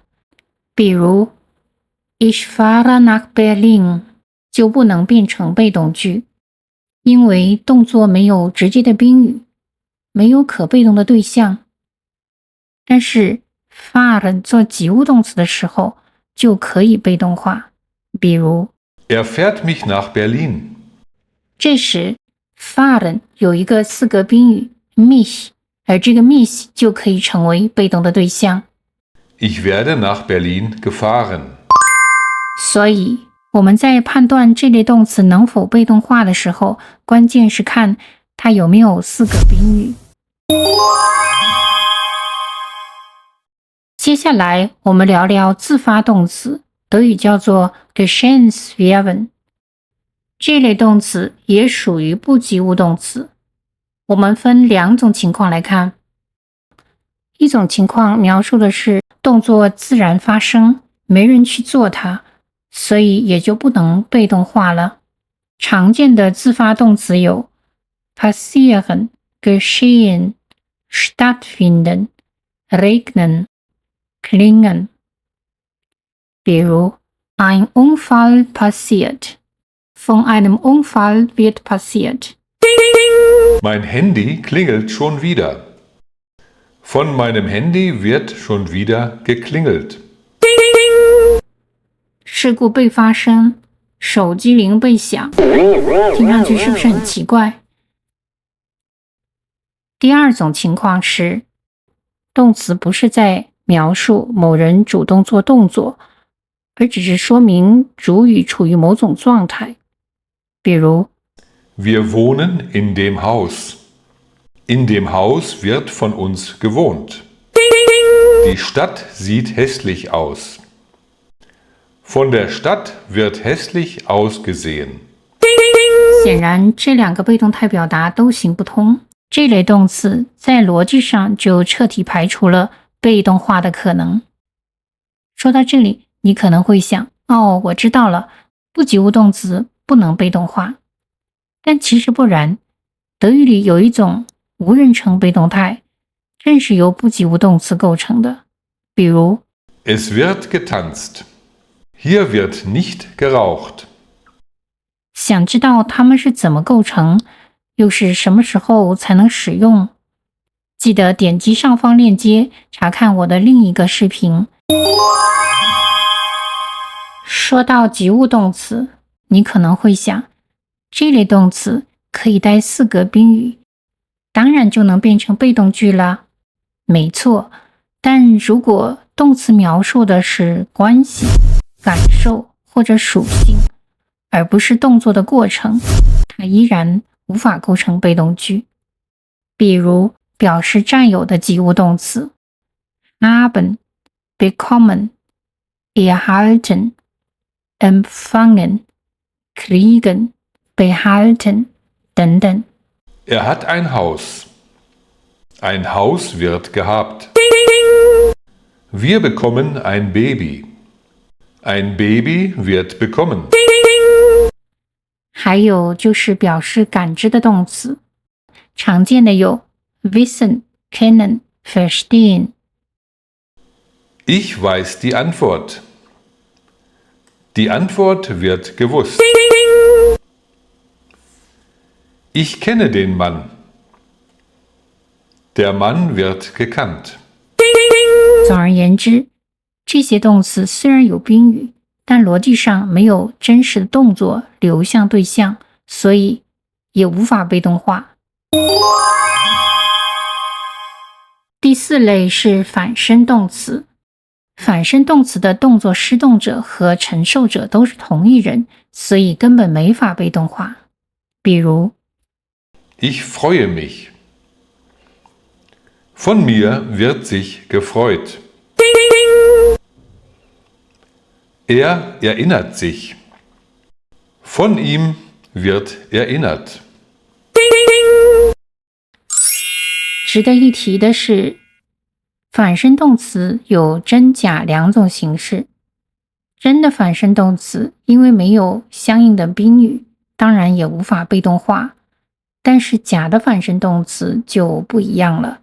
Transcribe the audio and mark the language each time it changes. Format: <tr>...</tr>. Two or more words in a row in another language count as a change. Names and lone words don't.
<zh>比如</zh> <de>Ich fahre nach Berlin</de> <zh>就不能变成被动句，因为动作没有直接的宾语，没有可被动的对象。但是 fahren 做及物动词的时候就可以被动化。比如</zh> <de>Er fährt mich nach Berlin.</de> <zh>这时 fahren 有一个4个宾语 mich， 而这个 mich 就可以成为被动的对象。</zh> <de>Ich werde nach Berlin gefahren.</de> <zh>所以我们在判断这类动词能否被动化的时候，关键是看它有没有4个宾语。接下来我们聊聊自发动词，德语叫做 Geschehensverben。这类动词也属于不及物动词。我们分2种情况来看。一种情况描述的是动作自然发生，没人去做它，所以也就不能被动化了。常见的自发动词有</zh> <de>passieren, geschehen, stattfinden, regnen, klingen。比如 Ein Unfall passiert. Von einem Unfall wird passiert. Mein Handy klingelt schon wieder. Von meinem Handy wird schon wieder geklingelt.</de> <zh>事故被发生，手机铃被响，听上去是不是很奇怪？第二种情况是，动词不是在描述某人主动做动作，而只是说明主语处于某种状态。比如</zh> <de>Wir wohnen in dem Haus. In dem Haus wird von uns gewohnt. Die Stadt sieht hässlich aus. Von der Stadt wird hässlich ausgesehen.</de> <zh>显然这2个被动态表达都行不通，这类动词在逻辑上就彻底排除了被动化的可能。说到这里，你可能会想，我知道了，不及物动词不能被动化。但其实不然，德语里有一种无人称被动态，正是由不及物动词构成的。比如</zh> <de>Es wird getanzt. Hier wird nicht geraucht.</de> <zh>想知道它们是怎么构成，又是什么时候才能使用？记得点击上方链接查看我的另一个视频。说到及物动词，你可能会想，这类动词可以带4个宾语，当然就能变成被动句了。没错，但如果动词描述的是关系、感受或者属性，而不是动作的过程，它依然无法构成被动句。比如表示占有的及物动词</zh> <de>haben, bekommen, erhalten, empfangen, kriegen, behalten</de> <zh>等等。</zh> <de>Er hat ein Haus. Ein Haus wird gehabt. Wir bekommen ein Baby. Ein Baby wird bekommen.</de> <zh>还有就是表示感知的动词，常见的有</zh> <de>wissen, kennen, verstehen. Ich weiß die Antwort. Die Antwort wird gewusst. Ich kenne den Mann. Der Mann wird gekannt.</de> <zh>总而言之，这些动词虽然有宾语，但逻辑上没有真实的动作流向对象，所以也无法被动化。第4类是反身动词。反身动词的动作施动者和承受者都是同一人，所以根本没法被动化。比如</zh> <de>Ich freue mich. Von mir wird sich gefreut. Er erinnert sich. Von ihm wird erinnert.</de> <zh>值得一提的是，反身动词有真假两种形式。真的反身动词因为没有相应的宾语，当然也无法被动化。但是假的反身动词就不一样了。</zh>